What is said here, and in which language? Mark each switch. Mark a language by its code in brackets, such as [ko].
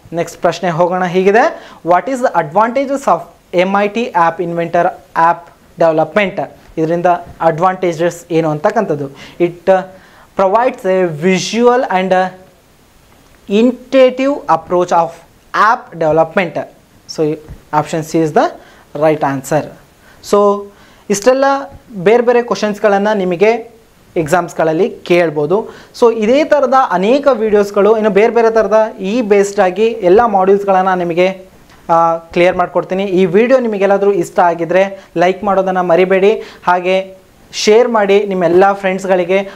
[kn] Next ಪ್ರಶ್ನೆ ಹೋಗೋಣ, ಹೀಗಿದೆ, [en] What is the advantages of MIT app inventor app development. [kn] ಇದರಿಂದ ಅಡ್ವಾಂಟೇಜಸ್ ಏನು ಅಂತಕ್ಕಂಥದ್ದು. [en] It provides a visual and intuitive approach of app development. So option C is the right answer. [kn] So ಇಷ್ಟೆಲ್ಲ ಬೇರೆ ಬೇರೆ ಕ್ವಶನ್ಸ್ಗಳನ್ನು ನಿಮಗೆ ಎಕ್ಸಾಮ್ಸ್ಗಳಲ್ಲಿ ಕೇಳ್ಬೋದು. ಸೊ ಇದೇ ಥರದ ಅನೇಕ ವೀಡಿಯೋಸ್ಗಳು ಇನ್ನು ಬೇರೆ ಬೇರೆ ಥರದ ಈ ಬೇಸ್ಡಾಗಿ ಎಲ್ಲ ಮಾಡ್ಯೂಲ್ಸ್ಗಳನ್ನು ನಿಮಗೆ ಕ್ಲಿಯರ್ ಮಾಡಿಕೊಡ್ತೀನಿ. ಈ ವಿಡಿಯೋ ನಿಮಗೆಲ್ಲಾದರೂ ಇಷ್ಟ ಆಗಿದ್ದರೆ ಲೈಕ್ ಮಾಡೋದನ್ನು ಮರಿಬೇಡಿ, ಹಾಗೆ ಶೇರ್ ಮಾಡಿ ನಿಮ್ಮೆಲ್ಲ ಫ್ರೆಂಡ್ಸ್ಗಳಿಗೆ.